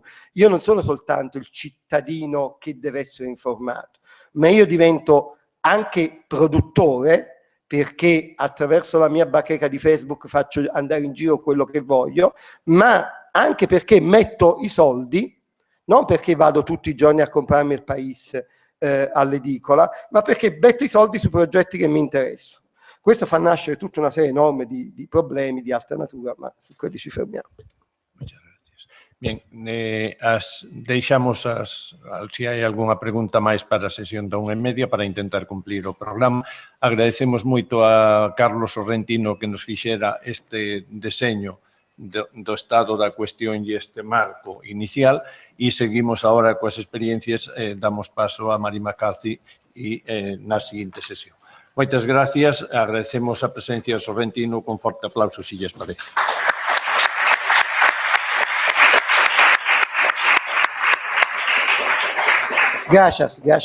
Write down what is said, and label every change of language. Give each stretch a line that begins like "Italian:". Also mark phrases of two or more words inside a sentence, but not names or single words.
Italian: Io non sono soltanto il cittadino che deve essere informato, ma io divento anche produttore, perché attraverso la mia bacheca di Facebook faccio andare in giro quello che voglio, ma anche perché metto i soldi, non perché vado tutti i giorni a comprarmi il País all'edicola, ma perché metto i soldi su progetti che mi interessano. Questo fa nascere tutta una serie enorme di problemi di alta natura, ma su quelli ci fermiamo.
Galician: Bien, deixamos se hai algunha pregunta máis para a sesión da 1:30 para intentar cumplir o programa. Agradecemos moito a Carlo Sorrentino que nos fixera este deseño do estado da cuestión e este marco inicial e seguimos agora coas experiencias, damos paso a Mari McCarthy e na seguinte sesión. Moitas gracias, agradecemos a presencia de Sorrentino con forte aplauso, se lles parece. Gracias.